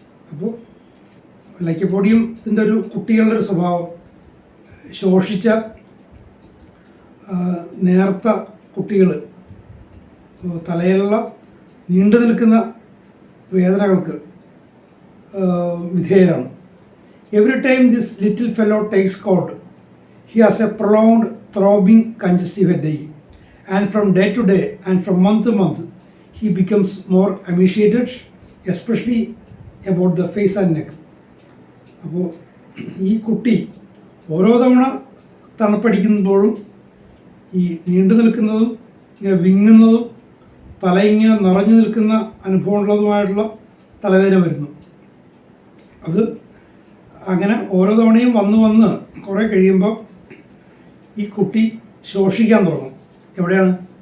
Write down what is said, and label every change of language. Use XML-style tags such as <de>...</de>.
<ml>അപ്പോൾ ലൈക്കോപോഡിയത്തിൻ്റെ ഒരു കുട്ടികളുടെ ഒരു സ്വഭാവം, ശോഷിച്ച നേർത്ത കുട്ടികൾ തലയിലുള്ള നീണ്ടു നിൽക്കുന്ന വേദനകൾക്ക് വിധേയരാണ്.</ml> <en>Every time this little fellow takes cold, he has a prolonged throbbing congestive headache, and from day to day and from month to month he becomes more emaciated, especially about the face and neck.</en> <ml>അപ്പോൾ ഈ കുട്ടി ഓരോ തവണ തണുപ്പടിക്കുമ്പോഴും ഈ നീണ്ടു നിൽക്കുന്നതും ഇങ്ങനെ വിങ്ങുന്നതും തല ഇങ്ങനെ നിറഞ്ഞു നിൽക്കുന്ന അനുഭവമുള്ളതുമായിട്ടുള്ള തലവേദന വരുന്നു. അത് അങ്ങനെ ഓരോ തവണയും വന്ന് കുറേ കഴിയുമ്പോൾ ഈ കുട്ടി ശോഷിക്കാൻ തുടങ്ങും. എവിടെയാണ്?</ml>